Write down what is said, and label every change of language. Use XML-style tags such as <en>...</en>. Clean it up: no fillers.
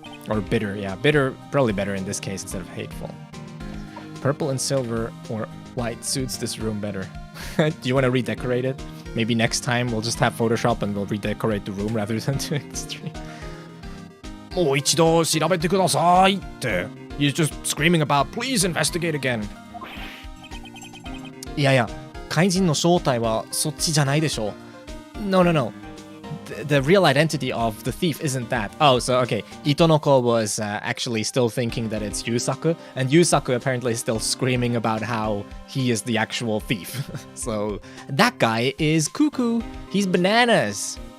<en>Or bitter, yeah. Bitter, probably better in this case instead of hateful. Purple and silver or white suits this room better. Do you want to redecorate it? Maybe next time we'll just have Photoshop and we'll redecorate the room rather than to extreme.</en> <ja>もう一度調べてくださいって</ja> <en>He's just screaming about, please investigate again.</en> <ja>いやいや、怪人の正体はそっちじゃないでしょ。</ja> <en>No, no, no. The real identity of the thief isn't that. Oh, so okay. Itonoko was actually still thinking that it's Yusaku, and Yusaku apparently is still screaming about how he is the actual thief. So that guy is cuckoo. He's bananas.</en>